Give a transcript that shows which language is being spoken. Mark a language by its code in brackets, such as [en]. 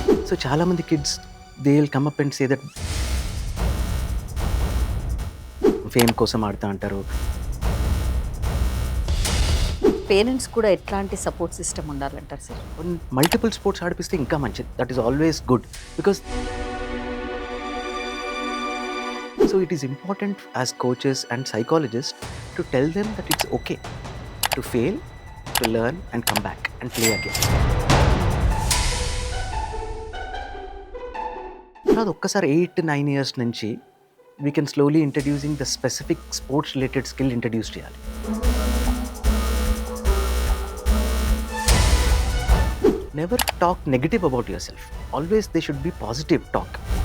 [en] so చాలామంది kids they will come up and say that [te] fame కోసం ఆడుతా అంటారు. పేరెంట్స్ కూడా ఎట్లాంటి సపోర్ట్ సిస్టమ్ ఉండాలంటారు సార్? మల్టిపుల్ స్పోర్ట్స్ ఆడిపిస్తే ఇంకా మంచిది. [en] That is always good. Because so it is important as coaches and psychologists to tell them that it's okay to fail, to learn and come back and play again. [te] తర్వాత ఒక్కసారి 8-9 years నుంచి [en] We can slowly introducing the specific sports related skill introduce చేయాలి. Never talk negative about yourself. Always they should be positive talk.